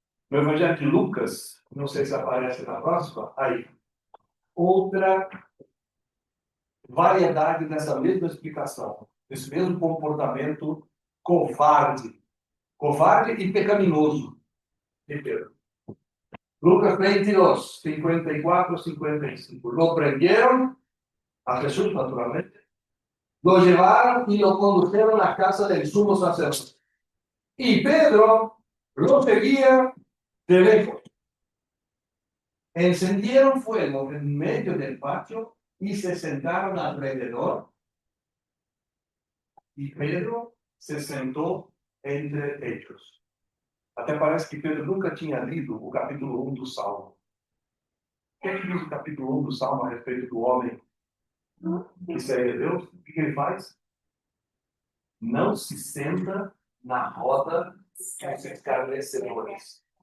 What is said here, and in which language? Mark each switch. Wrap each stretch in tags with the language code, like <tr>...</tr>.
<pt>No Evangelho de Lucas, não sei se aparece na próxima, aí, outra variedade dessa mesma explicação, desse mesmo comportamento covarde e pecaminoso de Pedro. Lucas 22, 54, 55.</pt> <es>Lo prendieron a Jesús, naturalmente, lo llevaron y lo condujeron a casa del sumo sacerdote. Y Pedro lo seguía de lejos. Encendieron fuego en medio del patio y se sentaron alrededor. Y Pedro se sentó entre ellos.</es> <pt>Até parece que Pedro nunca tinha lido o capítulo 1 do Salmo. O que é que diz o capítulo 1 do Salmo a respeito do homem que segue a Deus? O que ele faz? Não se senta na roda dos escarnecedores.</pt>